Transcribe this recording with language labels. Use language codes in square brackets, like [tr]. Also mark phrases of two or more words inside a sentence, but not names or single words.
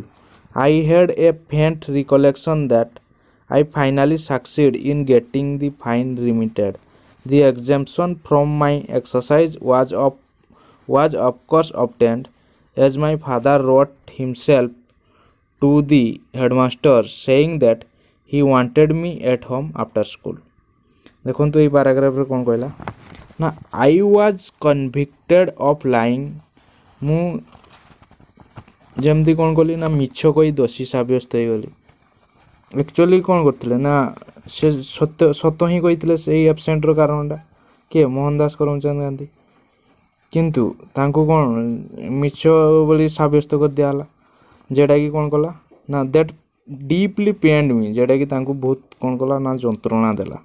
[en] I had a faint recollection that I finally succeeded in getting the fine remitted. The exemption from my exercise was of course obtained, as my father wrote himself to the headmaster saying that he wanted me at home after school. [or] ଦେଖନ୍ତୁ ଏଇ ପାରାଗ୍ରାଫରେ କ'ଣ କହିଲା ନା [en] I was convicted of lying, [or] ମୁଁ ଯେମିତି କ'ଣ କଲି ନା ମିଛ କହି ଦୋଷୀ ସାବ୍ୟସ୍ତ ହେଇଗଲି। ଆକ୍ଚୁଆଲି କ'ଣ କରିଥିଲେ ନା ସେ ସତ ହିଁ କହିଥିଲେ ସେଇ ଆବସେଣ୍ଟର କାରଣଟା, କିଏ ମୋହନ ଦାସ କରମଚାନ୍ଦ ଗାନ୍ଧୀ, କିନ୍ତୁ ତାଙ୍କୁ କ'ଣ ମିଛ ବୋଲି ସାବ୍ୟସ୍ତ କରିଦିଆହେଲା, ଯେଉଁଟାକି କ'ଣ କଲା ନା [en] that deeply pained me, [or] ଯେଉଁଟାକି ତାଙ୍କୁ ବହୁତ କ'ଣ କଲା ନା ଯନ୍ତ୍ରଣା ଦେଲା।